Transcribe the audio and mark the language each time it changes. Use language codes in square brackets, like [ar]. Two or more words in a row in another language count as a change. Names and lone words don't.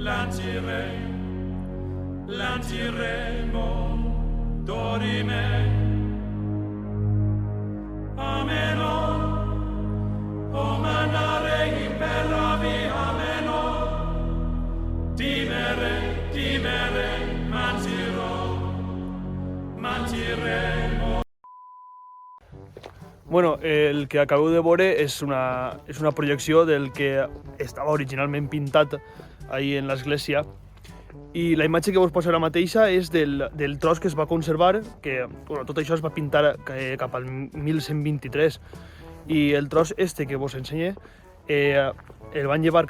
[ca] lanciremo, dorime, ameno, o mandare imperavi, ameno, dimere, mantiremo. Bueno, el que acabeu de veure és una projecció del que estava originalment pintat ahí en l'església, i la imatge que vos poso ara mateixa és del tros que es va conservar, que bueno, tot això es va pintar cap al 1123, i el tros este que vos ensenye el van llevar